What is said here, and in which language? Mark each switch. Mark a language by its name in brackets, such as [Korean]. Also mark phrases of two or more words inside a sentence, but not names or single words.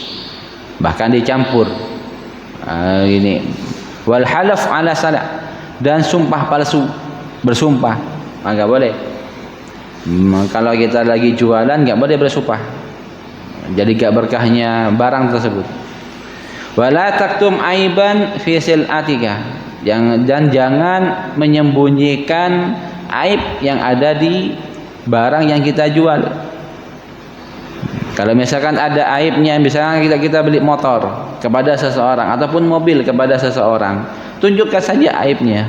[Indonesian] Bahkan dicampur. Ini [Arabic] والحلف على السلعة, [Indonesian] dan sumpah palsu, bersumpah enggak boleh. Kalau kita lagi jualan enggak boleh bersumpah, jadi enggak berkahnya barang tersebut. [Arabic] ولا تكتم عيبا في سلعتك, [Indonesian] dan jangan menyembunyikan aib yang ada di barang yang kita jual. Kalau misalkan ada aibnya, misalkan kita beli motor kepada seseorang ataupun mobil kepada seseorang, tunjukkan saja aibnya.